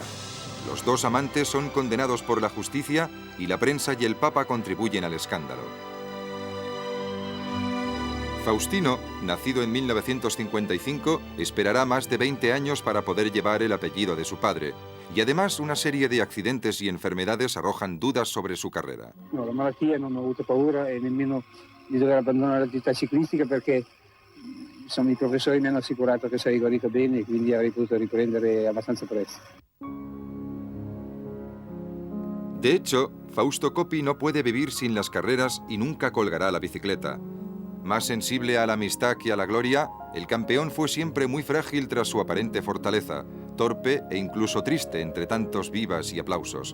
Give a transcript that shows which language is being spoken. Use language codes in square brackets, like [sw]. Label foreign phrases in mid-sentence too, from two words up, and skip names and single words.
[es] Los 2 amantes son condenados por la justicia y la prensa y el Papa contribuyen al escándalo. Faustino, nacido en 1955, esperará más de 20 años para poder llevar el apellido de su padre. Y además una serie de accidentes y enfermedades arrojan dudas sobre su carrera. [it] No, la malattia non ho avuto paura e nemmeno di dover abbandonare l'attività ciclistica perché insomma, i professori mi hanno assicurato che sarei guarito bene e quindi avrei potuto riprendere abbastanza presto. [es] De hecho, Fausto Coppi no puede vivir sin las carreras y nunca colgará la bicicleta. Más sensible a la amistad que a la gloria, el campeón fue siempre muy frágil tras su aparente fortaleza, torpe e incluso triste entre tantos vivas y aplausos.